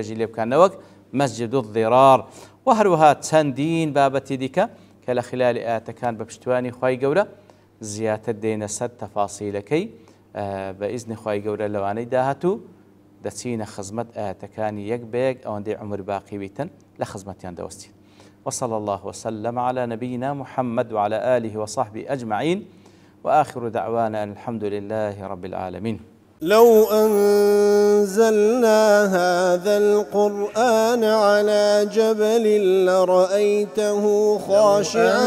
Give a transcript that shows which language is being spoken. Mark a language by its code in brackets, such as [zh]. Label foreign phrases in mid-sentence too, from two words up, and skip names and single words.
[ckb] نوێژی لێ بکەن نەوەک [ar] مسجد الضرار [ckb] و هەروەها چەندین بابەتی دیکە کە لە خلالی ئاەتەکان بە پشتیوانی خوای گەورە زیاتر دێنە سەر تەفاسیلەکەی بە ئیزنی خوای گەورە لەوانەی داهاتوو دەچینە خزمەت ئاەتەکانی یەک بەیەک ئەوەندەی عمر باقی بیتن لە خزمەتیان دەوەستین [ar] وصلى الله وسلم على نبينا محمد وعلى آله وصحبه أجمعين وآخر دعوانا أن الحمد لله رب العالمين. لو أنزلنا هذا القرآن على جبل لرأيته خاشعا